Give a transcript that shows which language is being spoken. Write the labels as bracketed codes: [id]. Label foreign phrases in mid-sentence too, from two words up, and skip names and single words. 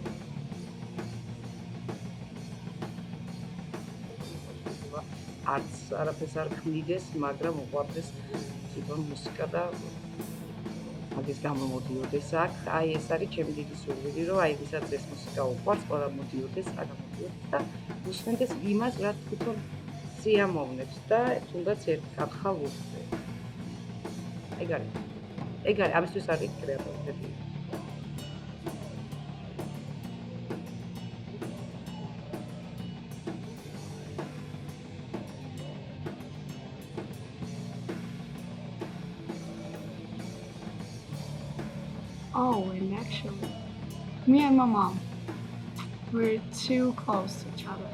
[ka] არც არაფერს არ ქმნიდეს, მაგრამ უყვარდეს თვითონ მუსიკა და მაგის გამო მოდიოდეს აქ. აი ეს არის ჩემი დიდი სურვილი, რომ აი ვისაც ეს მუსიკა უყვარს, ყველა მოდიოდეს, აგამოდიოდეს და უსმენდეს იმას, რაც თვითონ სიამოვნებს და თუნდაც ერთ კათხალ უხდე. ეგ არის, ამისთვის არის კრეატორები. [en] Oh, and actually, me and my mom, we're too close to each other.